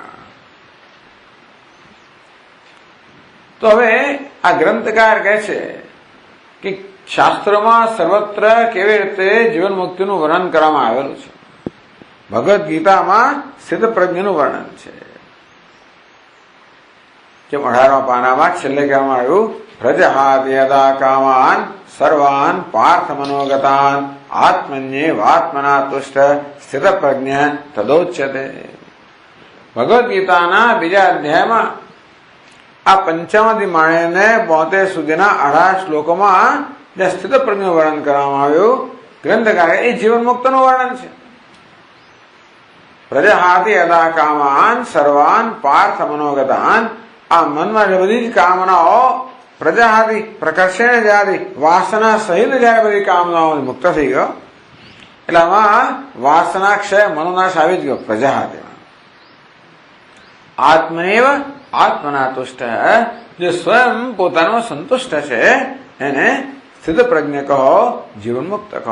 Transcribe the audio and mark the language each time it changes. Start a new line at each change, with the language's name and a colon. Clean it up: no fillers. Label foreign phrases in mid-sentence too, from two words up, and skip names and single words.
Gujarati: તો હવે આ ગ્રંથકાર કહે છે કે શાસ્ત્રોમાં સર્વત્ર કેવી રીતે જીવન મુક્તિનું વર્ણન કરવામાં આવેલું છે. ભગવદ્ ગીતામાં સિદ્ધ પ્રજ્ઞનું વર્ણન છે. જેમ 18મા પાનામાં છેલ્લે કહેવામાં આવ્યું,
Sanskrit: प्रजहात यदा कामान सर्वान पार्थ मनोगतान आत्मन्येवात्मना तुष्ट स्थित प्रज्ञ तदोच्यते.
Gujarati: ભગવદ્ ગીતાના બીજા અધ્યાયમાં આ 55થી માંડીને 72 સુધીના 18 શ્લોકોમાં જે સ્થિત પ્રજ્ઞનું વર્ણન કરવામાં આવ્યું, ગ્રંથકારે એ જીવન મુક્તનું વર્ણન છે.
Sanskrit: प्रजहाति यदा कामान सर्वान पार्थ मनोगतान.
Gujarati: આ મનમાં બધી જ કામનાઓ
Sanskrit: प्रजाहाति प्रकर्षण जाति
Gujarati: વાસના સહિત જયારે બધી કામનાઓ મુક્ત થઈ ગયો એટલે આમાં વાસના ક્ષય મનોનાશ આવી જ ગયો પ્રજાહાતિમાં.
Sanskrit: आत्मनेव आत्मना तुष्ट,
Gujarati: જે સ્વયં પોતાનો સંતુષ્ટ છે એને સ્થિત પ્રજ્ઞ કહો, જીવન મુક્ત કહો.